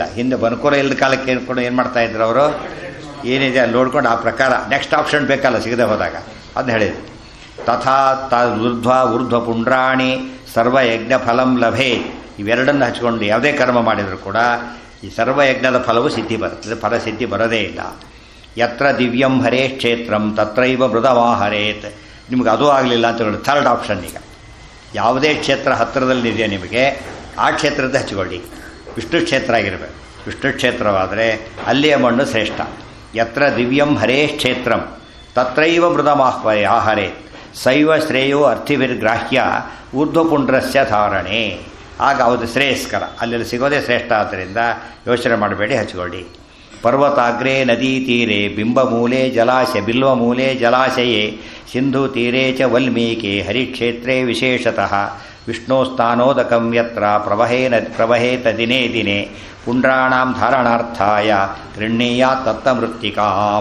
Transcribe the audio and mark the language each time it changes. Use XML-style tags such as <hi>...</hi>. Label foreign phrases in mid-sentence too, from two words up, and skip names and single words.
<kn>ಹಿಂದೆ ಅನುಕೂಲ ಇಲ್ಲದ ಕಾಲಕ್ಕೆ ಏನ್ಕೊಂಡು ಏನು ಮಾಡ್ತಾಯಿದ್ರು ಅವರು, ಏನಿದೆ ಅಲ್ಲಿ ನೋಡ್ಕೊಂಡು ಆ ಪ್ರಕಾರ</kn> <en>next option</en> <kn>ಬೇಕಲ್ಲ ಸಿಗದೆ ಹೋದಾಗ, ಅದನ್ನ ಹೇಳಿದ್ರು.</kn> <sa>ತಥಾ ಊರ್ಧ್ವ ಪುಂಡ್ರಾಣಿ ಸರ್ವಯಜ್ಞ ಫಲಂ ಲಭೆ.</sa> <kn>ಇವೆರಡನ್ನು ಹಚ್ಕೊಂಡು ಯಾವುದೇ ಕರ್ಮ ಮಾಡಿದರೂ ಕೂಡ ಈ ಸರ್ವಯಜ್ಞದ ಫಲವು ಸಿದ್ಧಿ ಬರ್ತದೆ, ಫಲ ಸಿದ್ಧಿ ಬರೋದೇ ಇಲ್ಲ.</kn> <sa>ಯತ್ರ ದಿವ್ಯಂ ಹರೇ ಕ್ಷೇತ್ರಂ ತತ್ರೈವ ಮೃದವಾಹರೇತ್.</sa> <kn>ನಿಮ್ಗೆ ಅದೂ ಆಗಲಿಲ್ಲ ಅಂತ ಹೇಳಿ</kn> <en>third option.</en> <kn>ಈಗ ಯಾವುದೇ ಕ್ಷೇತ್ರ ಹತ್ತಿರದಲ್ಲಿದೆಯೋ ನಿಮಗೆ ಆ ಕ್ಷೇತ್ರದ ಹಚ್ಕೊಳ್ಳಿ. ವಿಷ್ಣು ಕ್ಷೇತ್ರ ಆಗಿರಬೇಕು. ವಿಷ್ಣು ಕ್ಷೇತ್ರವಾದರೆ ಅಲ್ಲಿಯ ಮಣ್ಣು ಶ್ರೇಷ್ಠ.</kn> <sa>ಯತ್ರ ದಿವ್ಯಂ ಹರೇ ಕ್ಷೇತ್ರಂ ತತ್ರೈವ ಮೃದಮಾಹ್ವರೆ ಆಹರೆ ಶೈವ ಶ್ರೇಯೋ ಅರ್ಥಿವಿರ್ಗ್ರಾಹ್ಯ ಊರ್ಧ್ವಪುಂಡ್ರಸ್ಯ ಧಾರಣೆ.</sa> <kn>ಆಗ ಅದು ಶ್ರೇಯಸ್ಕರ, ಅಲ್ಲೆಲ್ಲಿ ಸಿಗೋದೇ ಶ್ರೇಷ್ಠ. ಆದ್ದರಿಂದ ಯೋಚನೆ ಮಾಡಬೇಡಿ, ಹಚ್ಕೊಳ್ಳಿ.</kn> <sa>ಪರ್ವತಾಗ್ರೇ ನದೀ ತೀರೆ ಬಿಂಬಮೂಲೆ ಬಿಲ್ವಮೂಲೆ ಜಲಾಶಯೇ ಸಿಂಧು ತೀರೆ ಚ ವಲ್ಮೀಕೆ ಹರಿಕ್ಷೇತ್ರೇ ವಿಶೇಷತಃ ವಿಷ್ಣೋಸ್ಥಾನೋದಕಂ ಯತ್ರ ಪ್ರವಹೇತ ದಿನೇ ದಿನೇ ಪುಂಡ್ರಾಣಾಂ ಧಾರಣಾರ್ಥಾಯ ಗೃಹ್ಣೀಯಾ ತತ್ತಮೃತ್ತಿಕಾಂ.</sa>